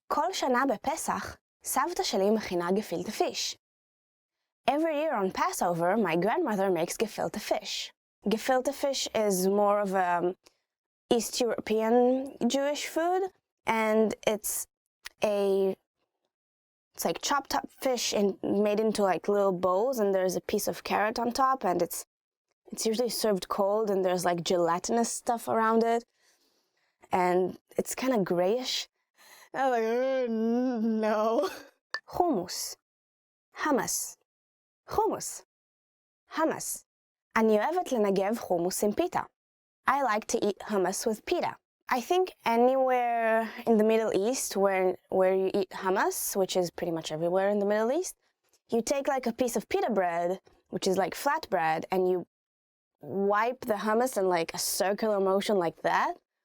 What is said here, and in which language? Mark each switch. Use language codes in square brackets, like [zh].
[he] כל שנה בפסח, סבתא שלי מכינה gefilte fish. [en] Every year on Passover, my grandmother makes gefilte fish. Gefilte fish is more of a East European Jewish food, and it's like chopped up fish made into like little bowls, and there's a piece of carrot on top, and it's usually served cold, and there's like gelatinous stuff around it, and it's kind of grayish. I was like, no. Hummus, hummus. Hummus. Hummus. [he] אני אוהבת לנגב חומוס עם פיתה. [en] I like to eat hummus with pita. I think anywhere in the Middle East where you eat hummus, which is pretty much everywhere in the Middle East, you take like a piece of pita bread, which is like flat bread, and you wipe the hummus in like a circular motion like that.